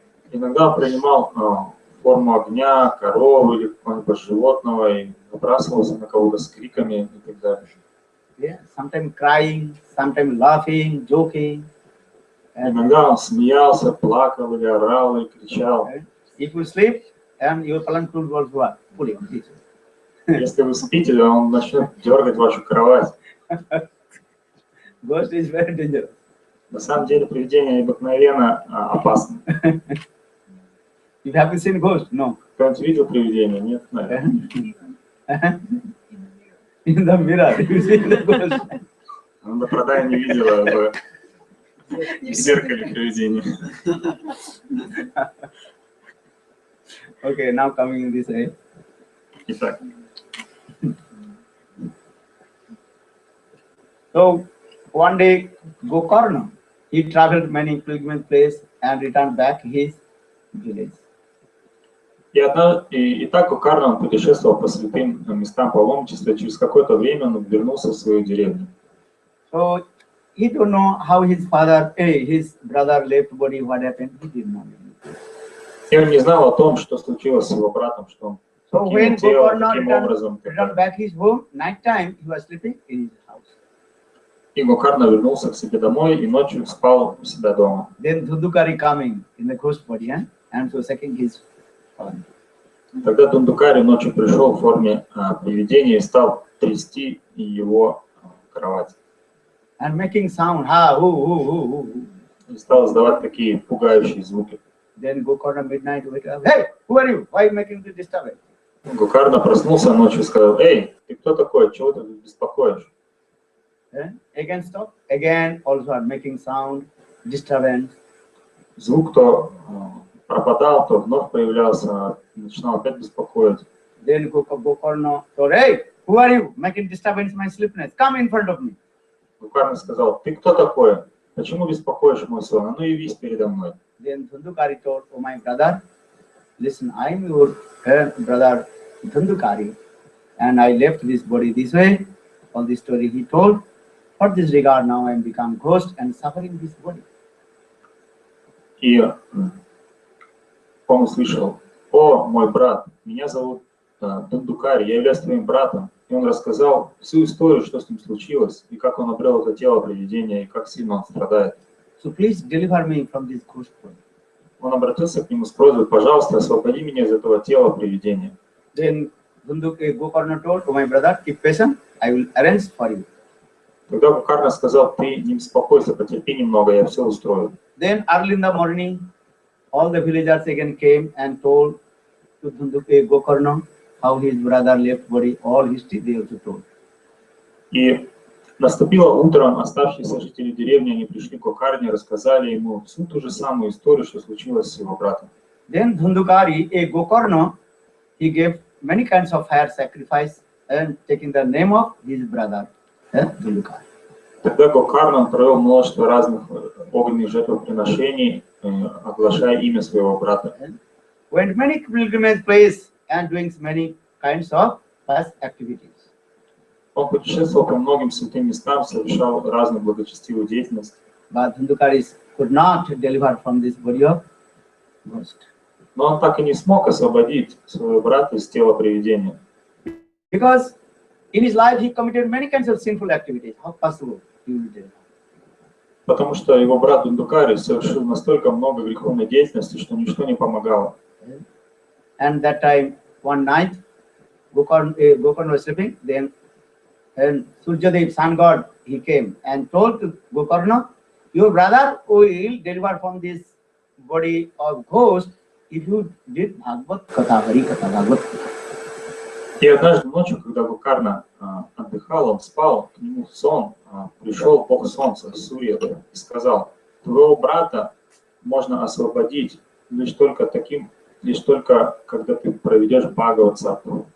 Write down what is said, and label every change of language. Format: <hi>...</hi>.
<ru>Иногда он принимал форму огня, коровы или какого-нибудь животного и набрасывался на кого-то с криками и так далее.</ru> <en>Yeah, sometimes crying, sometimes laughing, joking.</en> <ru>Иногда он смеялся, плакал или орал, или кричал.</ru> <en>If you sleep, and your palanquin was what? Fully on it.</en> <ru>Если вы спите, он начнет дергать вашу кровать.</ru> <en>Ghost is very dangerous.</en> <ru>На самом деле привидение необыкновенно опасно.</ru> <en>You have seen ghost? No.</en> <ru>Кто-нибудь видел привидение? Нет, наверное.</ru> <en>in the mirror. You see the ghost.</en> <ru>Она продай не видела в зеркале привидения.</ru> <en>Okay, now coming in this way.</en> <ru>Итак,</ru> <en>So one day, Gokarna, he traveled many pilgrimage places and returned back his village.</en> <ru>и так Гокарна он путешествовал по святым местам паломничества, через какое-то время он вернулся в свою деревню.</ru> <en>So he don't know how his brother left body, what happened. He did not know.</en> <ru>И он не знал о том, что случилось с его братом, что он</ru> <en>So when</en> <ru>покинул тело,</ru> <en>Gokarna</en> <ru>каким образом.</ru> <en>returned back his home, night time he was sleeping in his house.</en> <ru>И Гокарна вернулся к себе домой и ночью спал у себя дома.</ru> <en>Then Dhundukari coming in the ghost body and so second his father.</en> <ru>Тогда Дундукари ночью пришел в форме привидения и стал трясти его кровать.</ru> <en>And making sound, ha, hoo.</en> <ru>И стал издавать такие пугающие звуки.</ru> <en>Then Gokarna midnight wake up. Hey, who are you? Why are you making this disturbance?</en> <ru>Гокарна проснулся ночью и сказал: «Эй, ты кто такой? Чего ты тут беспокоишь?»</ru> <en>Again stop. Again also are making sound, disturbance.</en> <ru>Звук то пропадал, то вновь появлялся, начинал опять беспокоить.</ru> <en>Then Gokarna told, hey, who are you? Making disturbance my sleepiness. Come in front of me.</en> <ru>Гокарна сказал: «Ты кто такой? Почему беспокоишь мой сон? А ну явись передо мной».</ru> <en>Then Dhundukari told, oh my brother, listen, I am your brother Dhundukari, and I left this body this way. All this story he told. For this regard, now I am become ghost and suffering this body.</en> <ru>И он услышал: «О, мой брат, меня зовут Дундукари, я являюсь твоим братом». И он рассказал всю историю, что с ним случилось, и как он обрел это тело привидения, и как сильно он страдает.</ru> <en>So please deliver me from this ghost body.</en> <ru>Он обратился к нему с просьбой: «Пожалуйста, освободи меня из этого тела привидения».</ru> <en>Then Gokarna told, oh my brother, keep patient, I will arrange for you.</en> <ru>Тогда Гокарна сказал: «Ты не беспокойся, потерпи немного, я все устрою».</ru> <en>Then early in the morning, all the villagers again came and told to Gokarna how his brother left body, all history they also told.</en> <ru>И наступило утро, оставшиеся жители деревни, они пришли к Гокарне, рассказали ему всю ту же самую историю, что случилось с его братом.</ru> <en>Then Dhundukari, Gokarna, he gave many kinds of fire sacrifice and taking the name of his brother, Dhundukari.</en> <ru>Тогда Гокарна провел множество разных огненных жертвоприношений, оглашая имя своего брата.</ru> <en>Went many pilgrimage places and doing many kinds of past activities.</en> <ru>Он путешествовал по многим святым местам, совершал разную благочестивую деятельность.</ru> <en>But Dhundukari could not deliver from this body of ghost.</en> <ru>Но он так и не смог освободить своего брата из тела привидения.</ru> <en>Because in his life he committed many kinds of sinful activities. How possible he will deliver?</en> <ru>Потому что его брат Дундукари совершил настолько много греховной деятельности, что ничто не помогало.</ru> <en>And that time, one night, Gokarna was sleeping. Then Surjadev, sun god, he came and told to Gokarna, your brother will deliver from this body of ghost if you did Bhagavad Katha, Hari Katha, Bhagavad Katha.</en> <ru>И однажды ночью, когда Гокарна отдыхал, он спал, к нему в сон пришел бог солнца, Сурья, и сказал: «Твоего брата можно освободить лишь только когда ты проведешь Бхагават саптаху».</ru>